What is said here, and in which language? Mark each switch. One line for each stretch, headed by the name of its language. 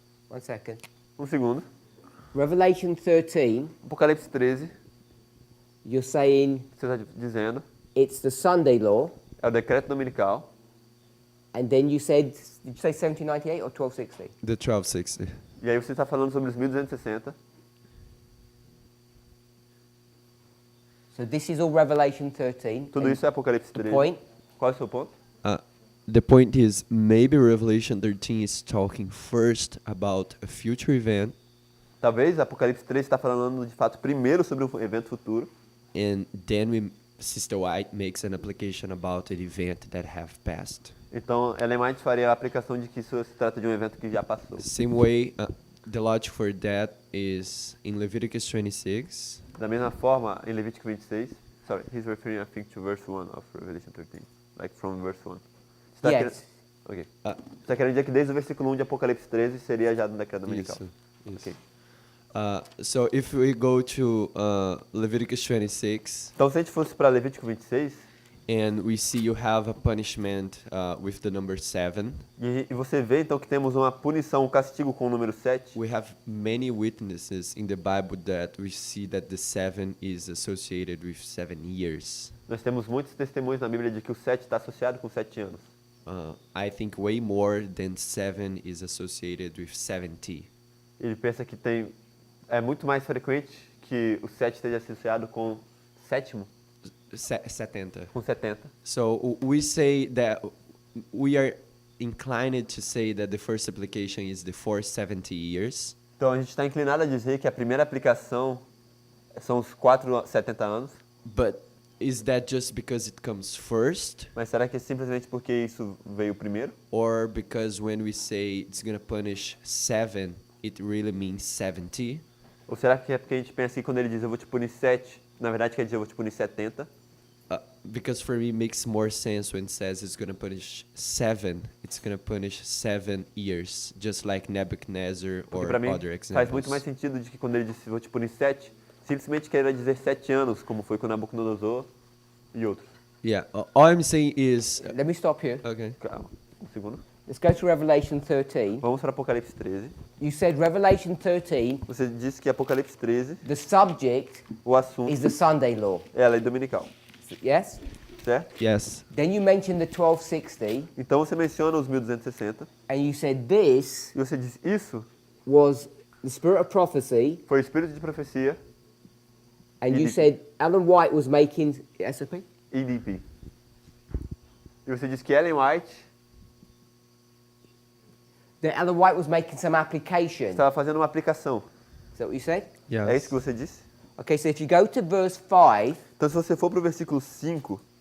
English: One second.
Portuguese: Um segundo.
English: Revelation 13,
Portuguese: Apocalipse 13,
English: you're saying
Portuguese: você está dizendo,
English: it's the Sunday law,
Portuguese: é o decreto dominical.
English: and then you said, did you say 1798 or 1260? the 1260.
Portuguese: E aí você está falando sobre os 1260.
English: So this is all Revelation 13.
Portuguese: Tudo
English: And
Portuguese: isso é Apocalipse
English: the
Portuguese: 13.
English: point?
Portuguese: Qual é o seu ponto?
English: The point is, maybe Revelation 13 is talking first about a future event,
Portuguese: Talvez Apocalipse 13 está falando de fato primeiro sobre um evento futuro,
English: and then Sister White makes an application about an event that have passed.
Portuguese: então Ellen White faria a aplicação de que isso se trata de um evento que já passou.
English: Same way, the logic for that is in Leviticus 26.
Portuguese: Da mesma forma, em Levítico 26,
English: sorry, he's referring I think to verse 1 of Revelation 13, like from verse 1.
Portuguese: Você tá
English: Yes.
Portuguese: querendo- Ok. Você está querendo dizer que desde o versículo 1 de Apocalipse 13 seria já no decreto dominical. Isso. Ok.
English: So if we go to Leviticus 26,
Portuguese: Então se a gente fosse para Levítico 26,
English: and we see you have a punishment with the number 7,
Portuguese: e você vê então que temos uma punição, um castigo com o número 7,
English: we have many witnesses in the Bible that we see that the 7 is associated with 7 years.
Portuguese: nós temos muitos testemunhos na Bíblia de que o 7 está associado com 7 anos.
English: I think way more than 7 is associated with 70.
Portuguese: Ele pensa que é muito mais frequente que o 7 esteja associado com sétimo,
English: 70.
Portuguese: com 70.
English: So we say that we are inclined to say that the first application is the 470 years.
Portuguese: Então a gente está inclinado a dizer que a primeira aplicação são os 470 anos,
English: But is that just because it comes first?
Portuguese: mas será que é simplesmente porque isso veio primeiro?
English: Or because when we say it's going to punish 7, it really means 70?
Portuguese: Ou será que é porque a gente pensa que quando ele diz eu vou te punir 7, na verdade quer dizer eu vou te punir 70?
English: Because for me it makes more sense when it says it's going to punish 7, it's going to punish 7 years, just like Nebuchadnezzar
Portuguese: Porque
English: or
Portuguese: para mim
English: other
Portuguese: faz muito
English: examples.
Portuguese: mais sentido de que quando ele disse vou te punir 7, simplesmente queira dizer 7 anos, como foi com Nabucodonosor e outros.
English: Yeah, all I'm saying is... Let me stop here. Okay.
Portuguese: Calma, um segundo.
English: Let's go to Revelation 13.
Portuguese: Vamos para Apocalipse 13.
English: You said Revelation 13,
Portuguese: Você disse que Apocalipse 13,
English: the subject
Portuguese: o assunto
English: is the Sunday law.
Portuguese: é a lei dominical,
English: Yes?
Portuguese: certo?
English: Yes. Then you mentioned the 1260,
Portuguese: Então você menciona os 1260
English: and you said this
Portuguese: e você diz isso
English: was the spirit of prophecy,
Portuguese: foi o espírito de profecia,
English: and you EDP. said Ellen White was making SOP? EDP.
Portuguese: E você disse que Ellen White
English: That Ellen White was making some application.
Portuguese: estava fazendo uma aplicação.
English: Is that what you said? Yes.
Portuguese: É isso que você disse?
English: Okay, so if you go to verse 5,
Portuguese: Então se você for para o versículo 5,